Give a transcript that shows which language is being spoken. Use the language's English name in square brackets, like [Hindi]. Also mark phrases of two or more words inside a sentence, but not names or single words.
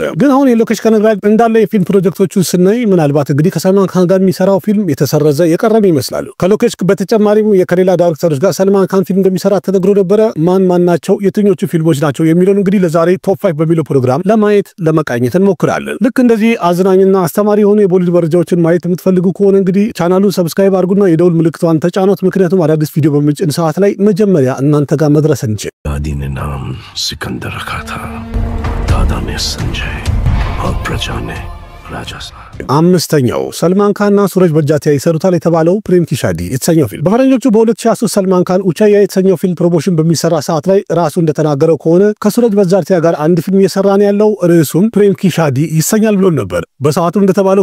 [Amharic] ግን አሁን የሎኬሽ ከነግራጅ እንዳለ የፊልም ፕሮጀክቶቹን ስናይ ምናልባት እንግዲህ ከሰልማን ካን ጋር የሚሰራው ፊልም የተሰረዘ የቀረበ ይመስላል። ከሎኬሽ በተጨማሪም የከሌላ ዳይሬክተሮች ጋር ሰልማን ካን ፊልም እንደሚሰራ ተነግሮ ነበር። ማን ናቸው፣ የትኞቹ ፊልሞች ናቸው የሚለውን እንግዲህ ለዛሬ ቶፕ 5 በሚለው ፕሮግራም ለማየት ለመቃኘት እንሞክራለን። ልክ እንደዚህ አዝናኝና አስተማሪ የሆኑ የቦሊውድ መረጃዎችን ማየት የምትፈልጉ ከሆነ እንግዲህ ቻናሉን ሰብስክራይብ አድርጉና የደውል ምልክቷን ተጫኑት። ምክንያቱም አዳዲስ ቪዲዮ በመጭን ሰዓት ላይ መጀመሪያ እናንተ ጋር መድረስ እንችል። [Hindi] दादी ने नाम सिकंदर रखा था, दादा ने संजय और प्रजा ने राजा साहब। [Amharic] አምስተኛው ሰልማን ካንና ሱረጅ በጃቲያ ይሰሩታል የተባለው ፕሬም ኪ ሻዲ የተሰኘው ፊልም በፈረንጆቹ በ2023 ሰልማን ካን ኡቻያ የተሰኘው ፊልም ፕሮሞሽን በሚሰራ ሰዓት ላይ ራሱ እንደተናገረው ከሆነ ከሱረጅ በጃቲያ ጋር አንድ ፊልም እየሰራን ያለው ርዕሱም ፕሬም ኪ ሻዲ ይሰኛል ብሎ ነበር። በሰዓቱ እንደተባለው